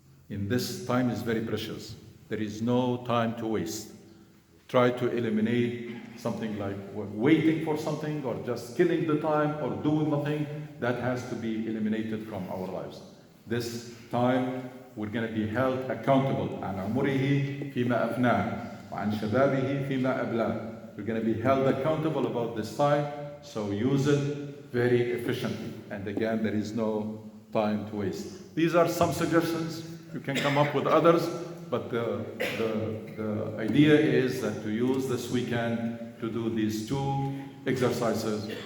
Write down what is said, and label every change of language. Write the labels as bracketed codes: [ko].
[en] In this time is very precious. There is no time to waste. Try to eliminate something like waiting for something or just killing the time or doing nothing. That has to be eliminated from our lives. This time we're going to be held accountable. [ar] عن عمره فيما أفناه وعن شبابه فيما أبلاه. [en] We're going to be held accountable about this time, so use it very efficiently. And again, there is no time to waste. These are some suggestions. You can come up with others, but the idea is that to use this weekend to do these two exercises.